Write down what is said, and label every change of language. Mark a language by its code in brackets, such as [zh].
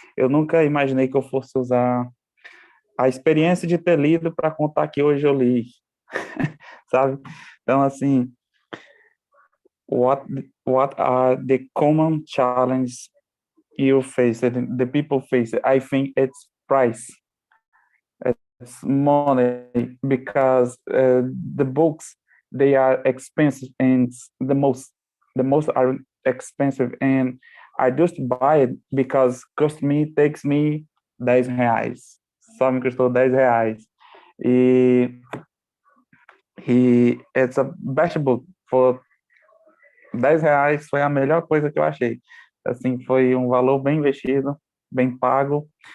[pt] Eu nunca imaginei que eu fosse usar a experiência de ter lido para contar que hoje eu li, sabe? Então, assim, [en] what are the common challenges you face, the people face? I think it's price. It's money because the books, they are expensive and the most are expensive, and I just buy it because takes me 10 reais. [pt] Só me custou 10 reais. E [en] it's a best book for 10 reais, [pt] foi a melhor coisa que eu achei. Assim, foi um valor bem investido, bem pago.